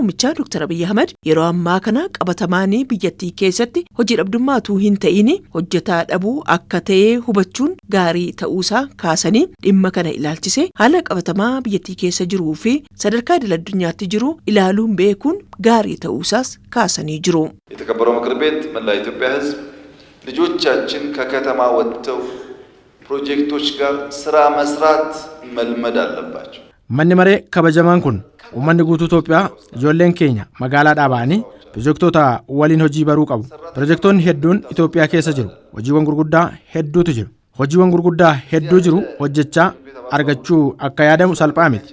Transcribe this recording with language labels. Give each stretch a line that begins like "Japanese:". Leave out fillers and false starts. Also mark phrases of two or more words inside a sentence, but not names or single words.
Oromo: Abiy Ahmed yeroo ammaa kana qabatamaanii biyyattii keessatti hojii dhabdummaatu hin ta'in hojjetaa dhabuu akka ta'e hubachuun gaarii ta'uusaa kaasanii dhimma kana ilaalchisee haala qabatamaa biyyattii keessa jiruu fi sadarkaa idil addunyaatti jiru ilaaluun beekuun gaarii ta'uusaas kaasanii jiru.
Amharic: የተከበረው ምክር ቤት መላ ኢትዮጵያ ሕዝብ ልጆቻችን ከከተማ ወጥተው ፕሮጀክቶች ጋር ስራ መስራት መልመድ አለባቸው።
Oromo: Manni maree kabajamaan kun uummanni guutuu Itoophiyaa ijoolleen keenya magaalaadhaa ba'anii pirojektoota waliin hojii baruu qabu. Pirojektoonni hedduun Itoophiyaa keessa jiru. Hojiiwwan gurguddaa hedduutu jiru. Hojiiwwan gurguddaa hedduu jiru hojjechaa argachuu akka yaadamu salphaa miti.